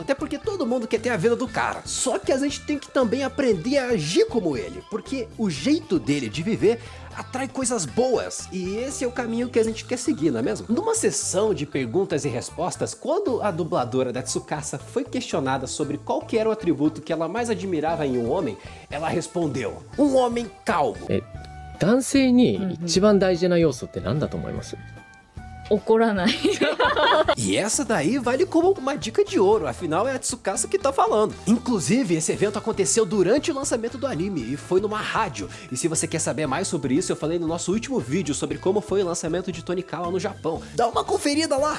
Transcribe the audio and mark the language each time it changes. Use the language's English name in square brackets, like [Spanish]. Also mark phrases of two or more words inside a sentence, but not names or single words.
[Portuguese] Até porque todo mundo quer ter a vida do cara. Só que a gente tem que também aprender a agir como ele, porque o jeito dele de viver atrai coisas boas, e esse é o caminho que a gente quer seguir, não é mesmo? Numa sessão de perguntas e respostas, quando a dubladora da Tsukasa foi questionada sobre qual que era o atributo que ela mais admirava em um homem, ela respondeu: um homem calmo. [Japanese] 男性に一番大事な要素って何だと思います？怒らない [Portuguese] E essa daí vale como uma dica de ouro, afinal é a Tsukasa que tá falando. Inclusive, esse evento aconteceu durante o lançamento do anime e foi numa rádio. E se você quer saber mais sobre isso, eu falei no nosso último vídeo sobre como foi o lançamento de Tonikawa no Japão. Dá uma conferida lá!